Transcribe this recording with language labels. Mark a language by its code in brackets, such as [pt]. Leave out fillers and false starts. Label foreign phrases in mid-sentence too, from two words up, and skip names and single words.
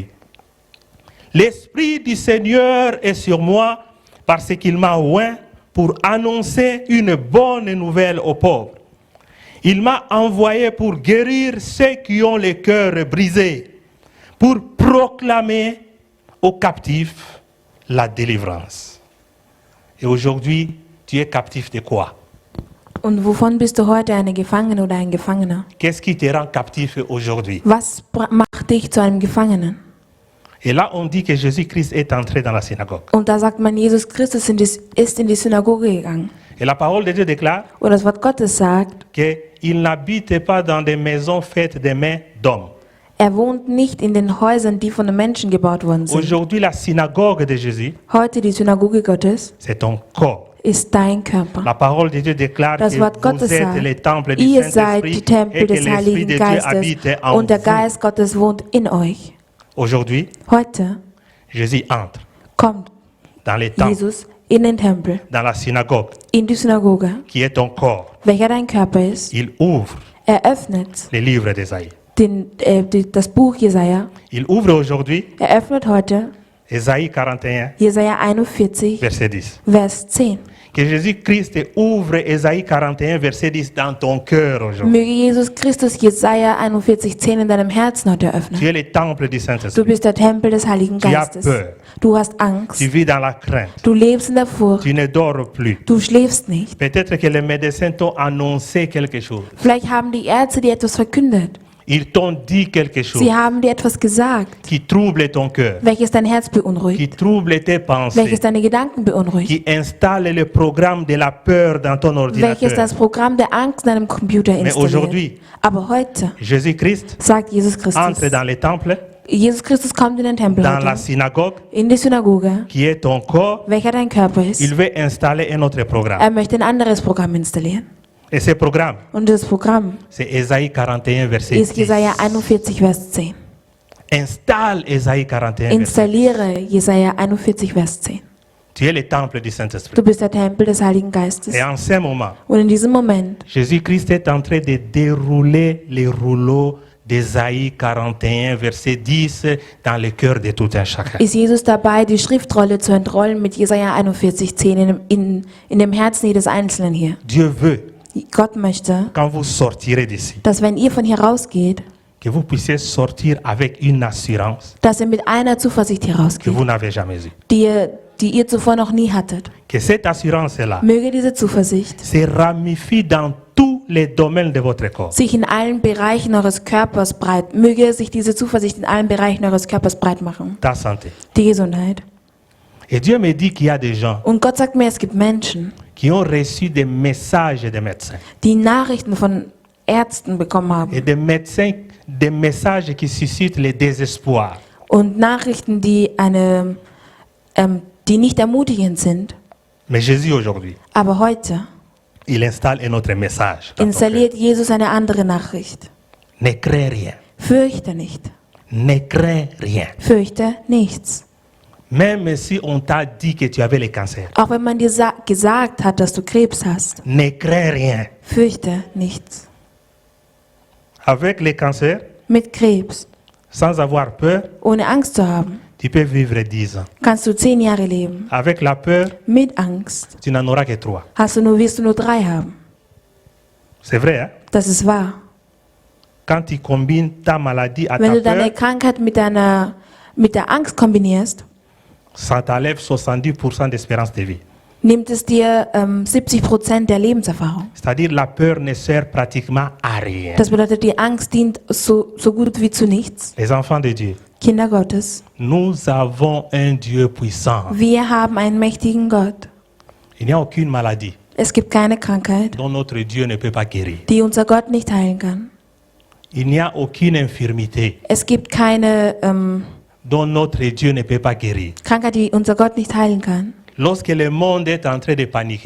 [fr] L'Esprit du Seigneur est sur moi parce qu'il m'a oint pour annoncer une bonne nouvelle aux pauvres. Il m'a envoyé pour guérir ceux qui ont le cœur brisé, pour proclamer aux captifs la délivrance. Et aujourd'hui, tu es captif de quoi? [de] Und wovon bist du heute eine Gefangene oder ein Gefangener? [fr] Qu'est-ce qui te rend captif aujourd'hui? [de] Was macht dich zu einem Gefangenen? [fr] Et là, on dit que Jésus-Christ est entré dans la synagogue. [de] Und da sagt man, Jesus Christus ist in die Synagoge gegangen. [fr] Et la parole de Dieu déclare [de] Und das Wort Gottes sagt, [fr] qu'il n'habite pas dans des maisons faites des mains d'hommes. [de] er wohnt nicht in den Häusern, die von den Menschen gebaut worden sind. [fr] Aujourd'hui, la synagogue de Jésus, [de] Heute die Synagoge Gottes [fr] c'est ton corps. [de] ist dein Körper. [fr] La parole de Dieu déclare [de] Das [fr] que [de] Wort [fr] vous [de] Gottes [fr] êtes [de] sagt, [fr] les temples du [de] ihr seid [fr] Saint-Esprit [de] die Tempel [fr] et que des l'Esprit [de] Heiligen [fr] de Dieu [de] Geistes [fr] habite en [de] und der [fr] vous. [de] Geist Gottes wohnt in euch. [fr] Aujourd'hui, [de] Heute [fr] Jésus entre [de] kommt [fr] dans les temples, [de] Jesus in den Tempel, [fr] dans la synagogue, [de] in die Synagoge, [fr] qui est ton corps. [de] welcher dein Körper ist. [fr] Il ouvre [de] Er öffnet [fr] les livres d'Ésaïe. [de] das Buch Jesaja. [fr] Il ouvre aujourd'hui [de] Er öffnet heute [fr] Ésaïe 41, [de] Jesaja 41, [fr] verset 10. [de] Vers 10. [fr] Que Jésus-Christ ouvre Ésaïe 41, verset 10 dans ton cœur aujourd'hui. [de] Möge Jesus Christus Jesaja 41, 10 in deinem Herzen heute öffnen. [fr] Tu es le temple du [de] Du [fr] Saint-Esprit. [de] bist der Tempel des Heiligen [fr] Tu as [de] Geistes. [fr] peur. [de] Du hast [fr] Tu [de] Angst. [fr] vis dans la crainte. [de] Du lebst in der Furcht. [fr] Tu ne dors plus. [de] Du schläfst nicht. [fr] Peut-être que les médecins t'ont annoncé quelque chose. [de] Vielleicht haben die Ärzte dir etwas verkündet. [fr] Ils t'ont dit quelque chose [de] Sie haben dir etwas gesagt, [fr] qui trouble ton cœur, [de] welches dein Herz beunruhigt, [fr] qui trouble tes pensées, [de] welches deine Gedanken beunruhigt, [fr] qui installe le programme de la peur dans ton [de] welches [fr] ordinateur. [de] das Programm der Angst in deinem Computer [fr] Mais [de] installiert. [fr] aujourd'hui, [de] Aber heute [fr] Jésus-Christ [de] sagt Jesus Christus, [fr] entre dans le temple, [de] Jesus Christus kommt in den Tempel [fr] dans la [de] heute, [fr] synagogue, [de] in die Synagoge, [fr] qui est ton corps. [de] welcher dein Körper [fr] Il [de] ist. [fr] veut installer un autre programme. [de] Er möchte ein anderes Programm installieren. [fr] Et ce programme, [de] Und das Programm [fr] c'est Ésaïe 41, verset [de] ist [fr] 10. [de] Jesaja 41, Vers 10. [fr] Installe Ésaïe 41, verset 10. [de] Installiere Jesaja 41, Vers 10. [fr] Tu es le temple du Saint-Esprit. [de] Du bist der Tempel des Heiligen Geistes. [fr] Et en ce moment, [de] Und in diesem Moment [fr] Jésus-Christ est en train de dérouler les rouleaux d'Ésaïe 41, verset 10 dans le cœur de tout un chacun. [de] ist Jesus dabei, die Schriftrolle zu entrollen mit Jesaja 41, 10 in dem Herzen jedes Einzelnen hier. [fr] Dieu veut, [de] Gott möchte, [fr] quand vous sortirez d'ici, [de] dass wenn ihr von hier rausgeht, [fr] que vous puissiez sortir avec une assurance [de] dass ihr mit einer Zuversicht hier [fr] que [de] rausgeht, [fr] vous n'avez jamais eue. [de] die ihr zuvor noch nie hattet. [fr] Que cette assurance-là [de] Möge diese Zuversicht [fr] se ramifie dans tous les domaines de votre corps. [de] sich in allen Bereichen eures Körpers möge sich diese Zuversicht in allen Bereichen eures Körpers breit machen. [fr] Ta santé. [de] Die Gesundheit. [fr] Et Dieu me dit qu'il y a des gens [de] Und Gott sagt mir, es gibt Menschen, [fr] qui ont reçu des messages des médecins. [de] die Nachrichten von Ärzten bekommen haben. [fr] Et des médecins, des messages qui suscitent le désespoir. [de] Und Nachrichten, die die nicht ermutigend sind. [fr] Mais Jésus aujourd'hui, [de] Aber heute [fr] il installe un autre message. dans ton [de] installiert Jesus eine andere Nachricht. [fr] cœur. Ne crains rien. [de] Fürchte nicht. [fr] Ne crains rien. [de] Fürchte nichts. [fr] Même si on t'a dit que tu avais le cancer. [de] Auch wenn man dir gesagt hat, dass du Krebs hast. [fr] Ne crains rien. [de] Fürchte nichts. [fr] Avec le cancer, [de] Mit Krebs, [fr] sans avoir peur, [de] ohne Angst zu haben, [fr] tu peux vivre 10 ans. [de] kannst du 10 Jahre leben. [fr] Avec la peur, [de] Mit Angst [fr] tu n'en auras que 3. [de] wirst du nur 3 haben. [fr] C'est vrai, hein? [de] Das ist wahr. [fr] Quand tu combines ta maladie à [de] Wenn [fr] ta [de] du deine [fr] peur, [de] Krankheit mit der Angst kombinierst, [fr] ça t'enlève 70% d'espérance de vie. [de] nimmt es dir 70% der Lebenserfahrung. [fr] C'est-à-dire la peur ne sert pratiquement à rien. [de] Das bedeutet, die Angst dient so gut wie zu nichts. [fr] Les enfants de Dieu, [de] Kinder Gottes, [fr] nous avons un Dieu puissant. [de] wir haben einen mächtigen Gott. [fr] Il n'y a aucune maladie [de] Es gibt keine Krankheit, [fr] dont notre Dieu ne peut pas guérir. [de] die unser Gott nicht heilen kann. [fr] Il n'y a aucune infirmité [de] Es gibt keine [fr] dont notre Dieu ne peut pas guérir. [de] Krankheit, die unser Gott nicht heilen kann. [fr] Lorsque le monde est en train de paniquer,